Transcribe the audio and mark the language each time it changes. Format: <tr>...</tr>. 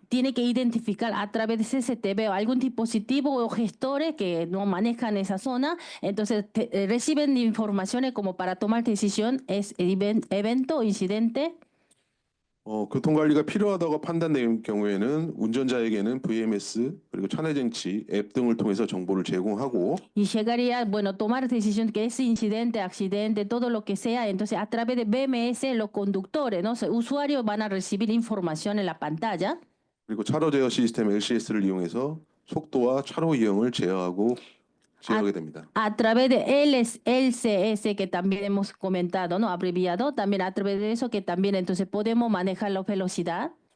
<es>Tiene que identificar a través de CCTV o algún dispositivo o gestores que no manejan esa zona, entonces reciben informaciones como para tomar decisión, es evento o incidente.</es> <ko>교통관리가 필요하다고 판단된 경우에는 운전자에게는 VMS 그리고 차내증치 앱 등을 통해서 정보를 제공하고</ko> <es>Y llegaría, bueno, tomar decisión que es incidente, accidente, todo lo que sea, entonces a través de BMS los conductores, ¿no? O sea, usuarios van a recibir información en la pantalla.</es> <ko>그리고 차로 제어 시스템 LCS를 이용해서 속도와 차로 이용을 제어하게 됩니다.</ko> <es>A través de LCS, que también hemos comentado, ¿no? Abreviado, también a través de eso que también entonces podemos manejar la velocidad.</es>